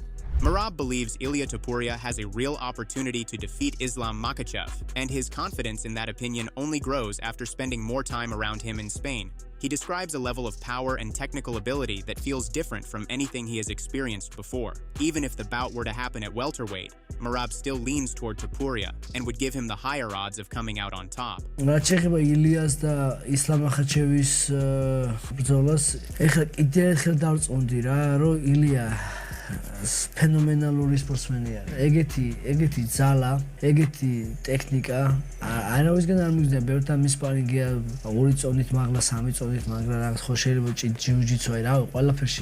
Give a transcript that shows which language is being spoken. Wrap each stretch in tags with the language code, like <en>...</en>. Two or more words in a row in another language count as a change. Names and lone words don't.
<en>Merab believes Ilia Topuria has a real opportunity to defeat Islam Makhachev, and his confidence in that opinion only grows after spending more time around him in Spain. He describes a level of power and technical ability that feels different from anything he has experienced before. Even if the bout were to happen at welterweight, Merab still leans toward Topuria and would give him the higher odds of coming out on top.</en> <ka>რაც შეეხება ილიას და ისლამ მახაჩევის ბრძოლას, ეხლა კიდევ ერთხელ დავწონდი რა, რომ ილია ფენომენალური სპორტსმენია. ეგეთი ძალა, ეგეთი ტექნიკა, არავისგან არ მიგზნია, ბევრთან მის სპარინგია 2 წონით მაღლა, 3 წონით მაღლა, რაღაც ხო შეიძლება ჯიუჯიტსუ აი რავი, ყველაფერში.</ka>